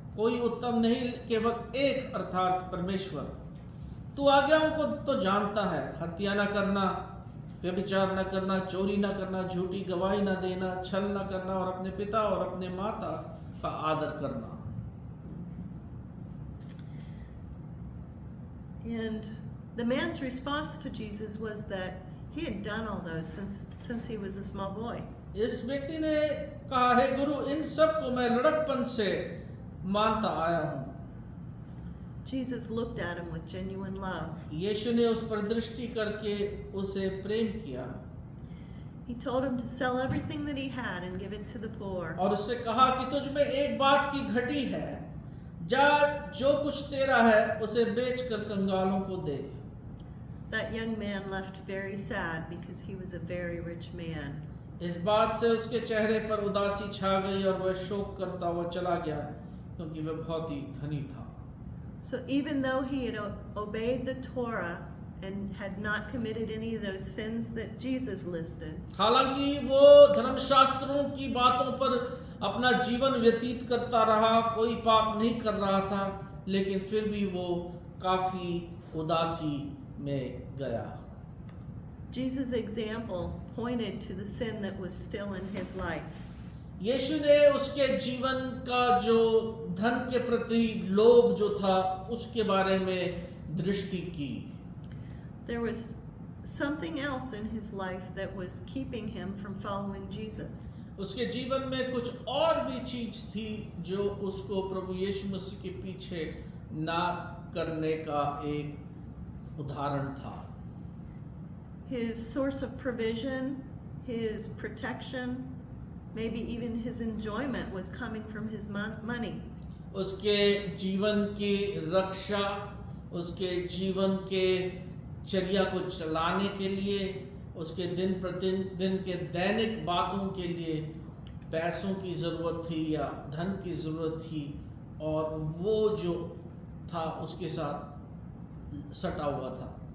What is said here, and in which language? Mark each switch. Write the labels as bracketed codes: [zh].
[hi] कोई उत्तम नहीं, केवल एक, अर्थात परमेश्वर। तू आज्ञाओं को तो जानता है, हत्या न करना, व्यभिचार न करना, चोरी न करना, झूठी गवाही न देना, छल न करना और अपने पिता और अपने माता का आदर करना." [en] And the man's response to Jesus was that he had done all those since he was a small boy. [hi] इस व्यक्ति ने कहा, "हे गुरु, इन सब को मैं लड़कपन से मानता आया हूं." [en] Jesus looked at him with genuine love. [hi] यीशु ने उस पर दृष्टि करके उसे प्रेम किया [en] He told him to sell everything that he had and give it to the poor. [hi] और उससे कहा कि तुझ में एक बात की घटी है, जा जो कुछ तेरा है उसे बेचकर कंगालों को दे। [en] That young man left very sad because he was a very rich man. [hi] इस बात से उसके चेहरे पर उदासी छा गई और वह शोक करता हुआ चला गया क्योंकि वह बहुत ही धनी था। [en] So even though he had obeyed the Torah and had not committed any of those sins that Jesus listed, [hi] हालांकि वो धर्मशास्त्रों की बातों पर अपना जीवन व्यतीत करता रहा, कोई पाप नहीं कर रहा था, लेकिन फिर भी वो काफी उदासी में गया। [en] Jesus' example pointed to the sin that was still in his life. [hi] यीशु ने उसके जीवन का जो धन के प्रति लोभ जो था उसके बारे में दृष्टि की। [en] There was something else in his life that was keeping him from following Jesus. [hi] उसके जीवन में कुछ और भी चीज थी जो उसको प्रभु यीशु मसीह के पीछे ना करने का एक उदाहरण था। [en] His source of provision, his protection, maybe even his enjoyment was coming from his money. [hi] उसके जीवन की रक्षा, उसके जीवन के चर्या को चलाने के लिए, उसके दिन प्रतिदिन के दैनिक बातों के लिए पैसों की ज़रूरत थी या धन की ज़रूरत थी, और वो जो था उसके साथ सटा हुआ था।